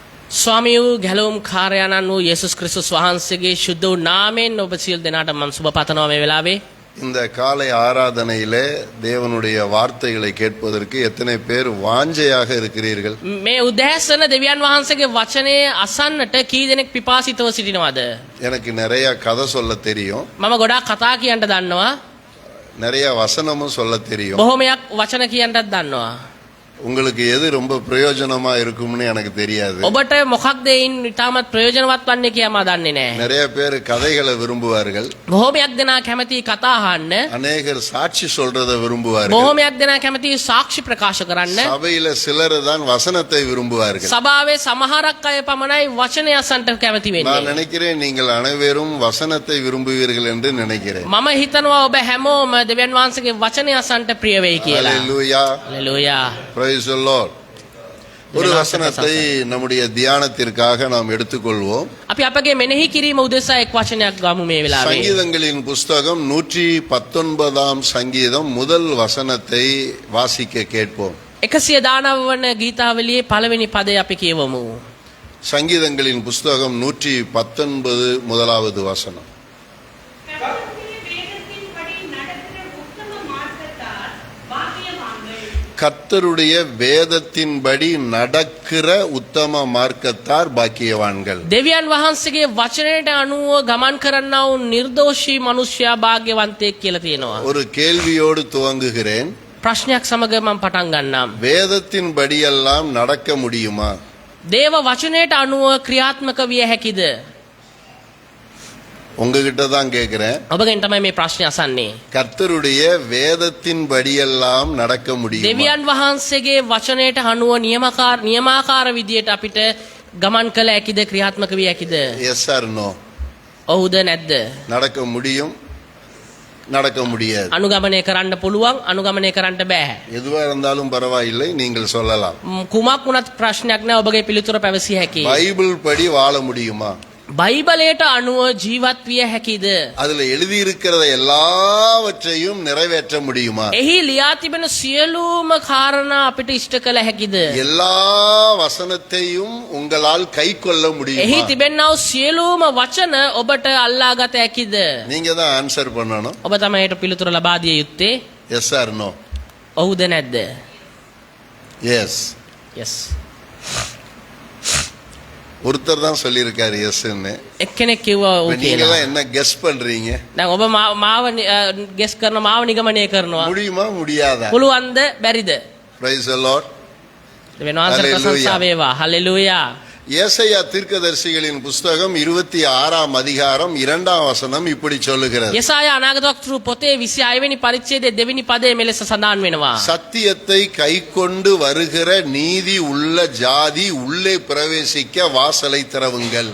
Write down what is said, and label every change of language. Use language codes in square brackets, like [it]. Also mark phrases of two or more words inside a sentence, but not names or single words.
[si] ස්වාමී වූ ගැලවුම් කාර්යාණන් වූ යේසුස් ක්‍රිස්තුස් වහන්සේගේ ශුද්ධ වූ නාමයෙන් ඔබ සියලු දෙනාට මම සුබ පතනවා මේ වෙලාවේ. [ta] இந்த காலை ஆராதனையிலே தேவனுடைய வார்த்தைகளை கேட்பதற்கு எத்தனை பேர் வாஞ்சையாக இருக்கிறீர்கள்? [si] මේ උදෑසන දෙවියන් වහන්සේගේ වචනේ අසන්නට කී දෙනෙක් පිපාසිතව සිටිනවද? [ta] எனக்கு நிறைய கதை சொல்ல தெரியும், [si] මම ගොඩාක් කතා කියන්න දන්නවා, [ta] நிறைய வசனமும் சொல்ல தெரியும். [si] බොහොමයක් වචන කියන්නත් දන්නවා. [ta] உங்களுக்கு எது ரொம்ப பிரயோஜனமா இருக்கும்னு எனக்கு தெரியாது. [si] ඔබට මොකක්ද ඒන් ඉතාමත් ප්‍රයෝජනවත් වන්නේ කියලා මම දන්නේ නැහැ. [ta] நிறைய பேர் கதைகளை விரும்புவார்கள், [si] බොහොමයක් දෙනා කැමති කතා අහන්න, [ta] அநேகர் சாட்சி சொல்றதை விரும்புவார்கள், [si] බොහොමයක් දෙනා කැමති සාක්ෂි ප්‍රකාශ කරන්න. [ta] சபையில சிலர் தான் வசனத்தை விரும்புவார்கள். [si] සභාවේ සමහරක් අය පමණයි වචනය අසන්නට කැමති [ta] நான் [si] වෙන්නේ. [ta] நினைக்கிறேன் நீங்கள் அனைவரும் வசனத்தை விரும்புவீர்கள் என்று நினைக்கிறேன். [si] මම හිතනවා ඔබ හැමෝම දෙවියන් වහන්සේගේ වචනය අසන්නට ප්‍රිය වෙයි කියලා. [ta] ஹல்லேலூயா, [si] හලෙලූයා. [en] praise the Lord. [ta] ஒரு வசனத்தை நம்முடைய தியானத்திற்காக நாம் எடுத்துக்கொள்வோம். [si] අපි අපගේ මෙනෙහි කිරීම උදෙසා එක් වචනයක් ගමු මේ වෙලාවේ. [ta] சங்கீதங்களின் புஸ்தகம் 119 சங்கீதம் முதல் வசனத்தை வாசிக்க கேட்போம். [si] 119 වන ගීතාවලියේ පළවෙනි පදය අපි කියවමු. [ta] சங்கீதங்களின் புஸ்தகம் 119 முதலாவது வசனம். கர்த்தருடைய வேதத்தின்படி நடக்கிற உத்தம மார்க்கத்தார் பாக்கியவான்கள். [si] දෙවියන් වහන්සේගේ වචනයට අනුව ගමන් කරන්නා වූ නිර්දෝෂී මිනිසයා භාග්‍යවන්තයෙක් කියලා තියෙනවා. [ta] ஒரு கேள்வியோடு துவங்குகிறேன். [si] ප්‍රශ්නයක් සමග මම පටන් ගන්නම්. [ta] வேதத்தின்படியெல்லாம் நடக்க முடியுமா? [si] දේව වචනයට අනුව ක්‍රියාත්මක විය හැකිද? [ta] உங்ககிட்ட தான் கேட்கிறேன். [si] ඔබගෙන් තමයි මේ ප්‍රශ්නේ අසන්නේ. [ta] கர்த்தருடைய வேதத்தின்படியெல்லாம் நடக்க முடியுமா? [si] දෙවියන් වහන්සේගේ වචනයට අනුව නියමාකාර විදියට අපිට ගමන් කළ හැකිද, ක්‍රියාත්මක විය හැකිද? [en] yes or no? [si] ඔව්ද නැද්ද? [ta] நடக்க முடியும், நடக்க முடியாது. [si] අනුගමනය කරන්න පුළුවන්, අනුගමනය කරන්න බෑ. [ta] எதுவா இருந்தாலும் பரவாயில்லை, நீங்கள் சொல்லலாம். [si] කුමක් වුණත් ප්‍රශ්නයක් නෑ, ඔබගේ පිළිතුර පැවසිය හැකියි. [ta] பைபிள் படி வாழ முடியுமா? [si] බයිබලයට අනුව ජීවත් විය හැකිද? [ta] அதுல எழுதி இருக்கிறத எல்லாவற்றையும் நிறைவேற்ற முடியுமா? [si] එහි ලියා තිබෙන සියලුම කාරණා අපිට ඉෂ්ට කළ හැකිද? [ta] எல்லா வசனத்தையும் உங்களால் கைக்கொள்ள [si] එහි [ta] முடியுமா? [si] තිබෙනා වූ සියලුම වචන ඔබට අල්ලා ගත හැකිද? [ta] நீங்க தான் ஆன்சர் பண்ணணும். [si] ඔබ තමයි ඒට පිළිතුර ලබා දිය යුත්තේ. [en] yes or no? [si] ඔව්ද නැද්ද? [ta] எஸ். yes. ஒருத்தர் தான் சொல்லியிருக்காரு எஸ்ன்னு. [si] එක්කෙනෙක් කිව්වා ඔව් [ta] நீங்க [si] කියලා. [ta] என்ன கெஸ் பண்றீங்க? [si] දැන් ඔබ මාව ගෙස් කරන, මාව නිගමනය කරනවා. [ta] முடியுமா முடியாதா? [si] පුළුවන්ද බැරිද? [en] praise the Lord. [si] දෙවියන් වහන්සේට ප්‍රශංසා වේවා. හලෙලූයා. [ta] ஏசாயா தீர்க்கதரிசிகளின் புஸ்தகம் 26 அதிகாரம் 2 வசனம் இப்படி சொல்லுகிறது. [si] යසායා අනාගත වක්තෘ පොතේ 26 වෙනි පරිච්ඡේදයේ දෙවෙනි පදයේ මෙලෙස සඳහන් වෙනවා. [ta] சத்தியத்தை கைக்கொண்டு வருகிற நீதி உள்ள ஜாதி உள்ளே பிரவேசிக்க வாசலை திறவுங்கள்.